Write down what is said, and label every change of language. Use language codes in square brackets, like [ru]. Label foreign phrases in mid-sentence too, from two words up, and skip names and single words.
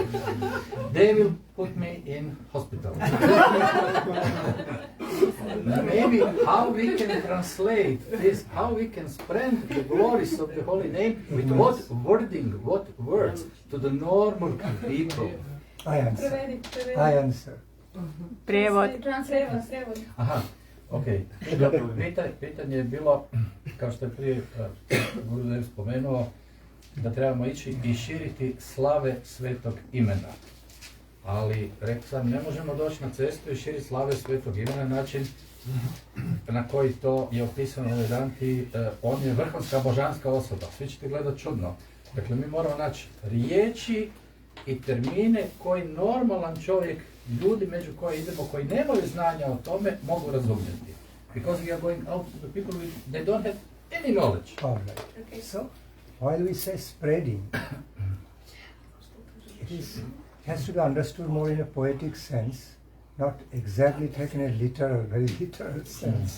[en] They will put me in hospital. Maybe how we can translate this, how we can spread the glories of the holy name with what wording, what words to the normal people. I answer. [hr] Prijevod. Aha, ok. Pitanje je bilo, kao što je prije Gurudev spomenuo, da trebamo ići i širiti slave svetog imena. Ali, rekao sam, ne možemo doći na cestu i širiti slave svetog imena na način na koji to je opisano u Vedanti. On je vrhunska božanska osoba, svi ćete gledati čudno. Dakle, mi moramo naći riječi i termine koji normalan čovjek, ljudi među koji idemo, koji nemaju znanja o tome, mogu razumjeti. [en] Because we are going out to the people they don't have any knowledge. All right. Okay. So, while we say spreading, it has to be understood more in a poetic sense, not exactly taken in a literal, very literal sense.